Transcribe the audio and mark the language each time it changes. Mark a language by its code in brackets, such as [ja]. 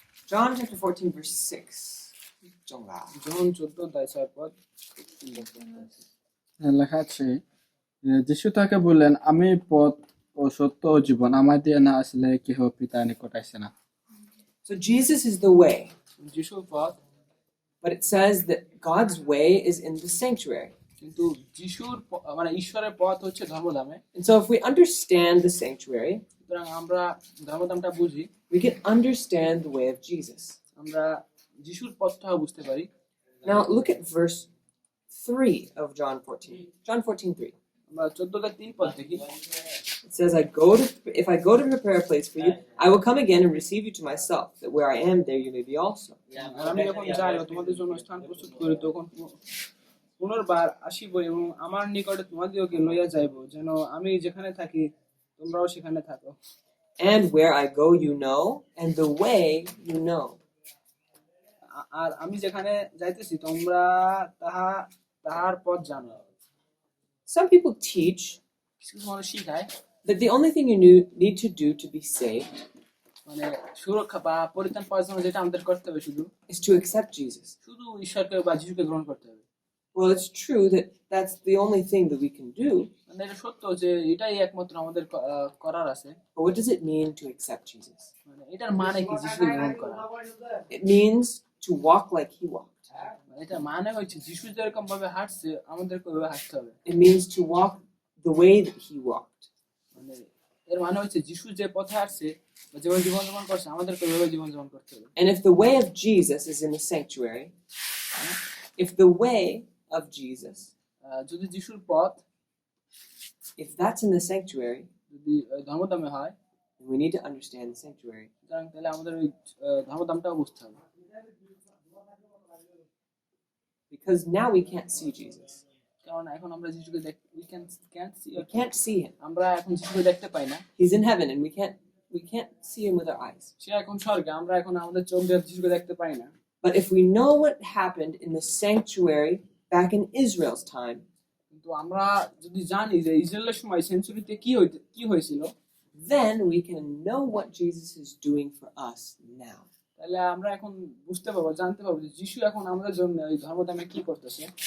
[en] John chapter 14, verse 6. Jonga. [bn] জন 14 অধ্যায় 6 পদ। লেখা আছে, যিশু তাকে বললেন, আমি পথ ও সত্য ও জীবন, আমার দিয়ে না আসলে কেহ পিতার নিকট আসে না। [en] So Jesus is the way, [bn] যিশুর পথ, [en] but it says that God's way is in the sanctuary. [bn] কিন্তু যিশুর মানে ঈশ্বরের পথ হচ্ছে ধর্মধামে। [en] And so if we understand the sanctuary, [bn] সুতরাং আমরা ধর্মধামটা বুঝি, [en] we can understand the way of Jesus. [bn] আমরা যিশুর পথটাও বুঝতে পারি। [en] Now look at verse 3 of John 14. John 14:3. [bn] আমরা 14:3 পদ দেখি, [en] It says, if I go to prepare a place for you, I will come again and receive you to myself, that where I am, there you may be also. [bn] আর আমি যখন যাই ও তোমাদের জন্য স্থান প্রস্তুত করি, তখন পুনর্বার আসিব এবং আমার নিকটে তোমাদিগকে লইয়া যাইব, যেন আমি যেখানে থাকি তোমরাও সেখানে থাকো। [en] And where I go, you know, and the way you know. [bn] আর আমি যেখানে যাইতেছি তোমরা তাহার পথ জানো। [en] Some people teach [bn] কিছু মানুষ শিখায় [en] that the only thing you need to do to be saved [bn] মানে সুরক্ষা বা পরিত্রাণ পাওয়ার জন্য যেটা আমাদের করতে হবে শুধু [en] is to accept Jesus. [bn] শুধু ঈশ্বরকে বা যিশুকে গ্রহণ করতে হবে। [en] Well, it's true that that's the only thing that we can do, [bn] মানে এটা সত্য যে এটাই একমাত্র আমাদের করার আছে। [en] but what does it mean to accept Jesus? [bn] মানে এটার মানে কি যিশুকে গ্রহণ করা? [en] It means to walk like he walked. [bn] মানে এটার মানে হচ্ছে যিশু যেরকম ভাবে হাঁটছে আমাদেরকে ওইভাবে হাঁটতে হবে। [en] It means to walk the way that he walked. [bn] মানে এর মানে হচ্ছে যিশু যে পথে হাঁটছে বা যেভাবে জীবনযাপন করছে আমাদেরকে ওইভাবে জীবনযাপন করতে হবে। [en] And if the way of Jesus is in the sanctuary, if the way of Jesus, [bn] যদি যিশুর পথ [en] if that's in the sanctuary, [bn] যদি ধর্মধামে হয়, [en] then we need to understand the sanctuary. [bn] সুতরাং তাহলে আমাদের ওই ধর্মধামটাও বুঝতে হবে। [en] Because now we can't see Jesus. [bn] কারণ এখন আমরা যিশুকে [en] we can't see We can't see him. [bn] আমরা এখন যিশুকে দেখতে পাই না। [en] He's in heaven and We can't see him with our eyes. [bn] সে এখন স্বর্গে, আমরা এখন আমাদের চোখ দিয়ে যিশুকে দেখতে পাই না। [en] But if we know what happened in the sanctuary back in Israel's time, [bn] কিন্তু আমরা যদি জানি যে ইসরায়েলের সময় সেঞ্চুরিতে কি হয়েছিল, [en] then we can know what Jesus is doing for us now. [bn] তাহলে আমরা এখন বুঝতে পারবো, জানতে পারবো যে যিশু এখন আমাদের জন্য এই ধর্মদামে কি করতেছে।